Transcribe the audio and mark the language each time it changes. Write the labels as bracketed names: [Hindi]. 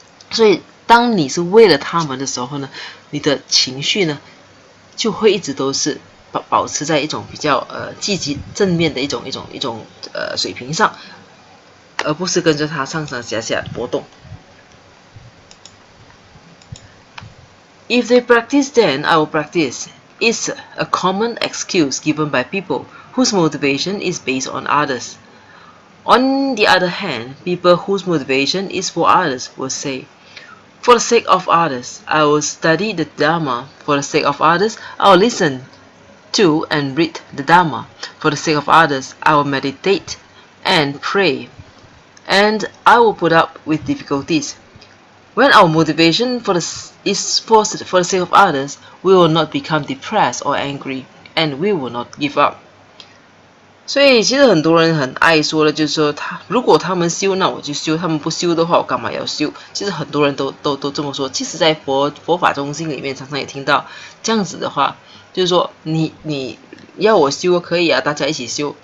[Chinese] 所以当你是为了他们的时候呢，你的情绪呢就会一直都是保持在一种比较积极正面的一种水平上，而不是跟着他上上下下波动。 [English] If they practice, then I will practice. It's a common excuse given by people whose motivation is based on others. On the other hand, people whose motivation is for others will say, for the sake of others, I will study the Dharma. For the sake of others, I will listen to and read the Dharma. For the sake of others, I will meditate and pray. And I will put up with difficulties. When our motivation is for the sake of others, we will not become depressed or angry, and we will not give up. [Chinese] 所以其实很多人很爱说的，就是说如果他们修，那我就修；他们不修的话，我干嘛要修？其实很多人都这么说。其实，在佛法中心里面，常常也听到这样子的话，就是说你要我修可以啊，大家一起修。